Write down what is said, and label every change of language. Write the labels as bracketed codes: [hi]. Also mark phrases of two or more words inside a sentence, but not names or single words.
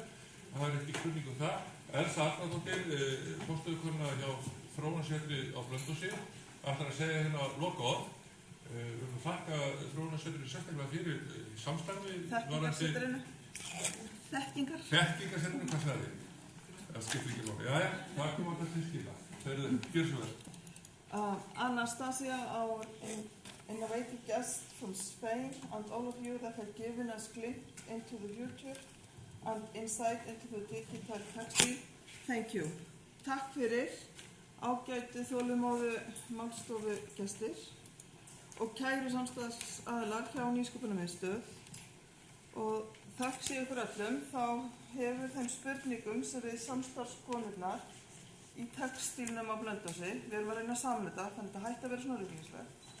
[is] Það er ekki spurning um það. Elsa Arnardóttir, forstöðukona hjá Þróunarsetri á Blönduósi, ætlar að segja hérna lokaorð. Við viljum þakka Þróunarsetrinu sérstaklega fyrir samstarfi. Þekkingarsetrinu. Þekkingarsetrinu, hvað sagði þið? Það skiptir ekki máli. Jæja, það kom alltaf til skila. Gjör svo vel. [en] Anastasia, our innovative guest from Spain, and all of you that have given us glimpse into the future and insight into the digital textile. Thank you. [is] Takk fyrir ágætu þolinmóðu málstofu gestir og kæru samstarfsaðilar hjá Nýsköpunarmiðstöð. Og þakk sé ykkur öllum, þá hefur þeim spurningum sem við samstarfskonurnar í textílnum á Blönduósi, við erum að reyna að samla þetta, þannig að þetta hætti að vera svona ruglingslegt.